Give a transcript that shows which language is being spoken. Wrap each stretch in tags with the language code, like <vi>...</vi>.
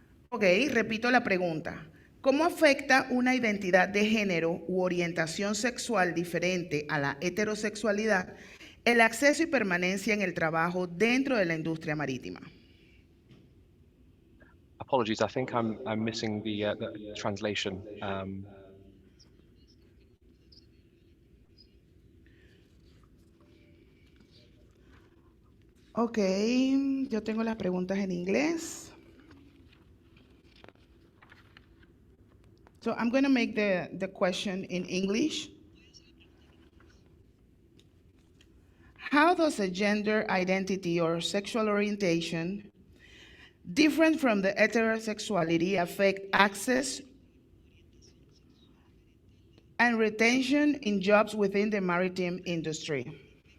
<es>Ok, repito la pregunta. ¿Cómo afecta una identidad de género u orientación sexual diferente a la heterosexualidad el acceso y permanencia en el trabajo dentro de la industria marítima?</es> <en>Apologies, I think I'm missing the translation.</en> <es>Ok, yo tengo las preguntas en inglés.</es> <en>So I'm going to make the question in English. How does a gender identity or sexual orientation different from the heterosexuality affect access and retention in jobs within the maritime industry?</en>